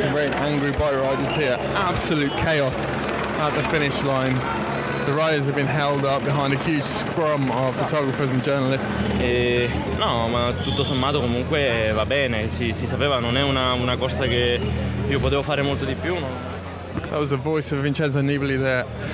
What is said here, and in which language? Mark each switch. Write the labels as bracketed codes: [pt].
[en] Angry bike riders here, absolute chaos at the finish line. The riders have been held up behind a huge scrum of photographers and journalists. [it] No, ma tutto sommato comunque va bene, si sapeva, non è una corsa che io potevo fare molto di più. No? [en] That was the voice of Vincenzo Nibali there.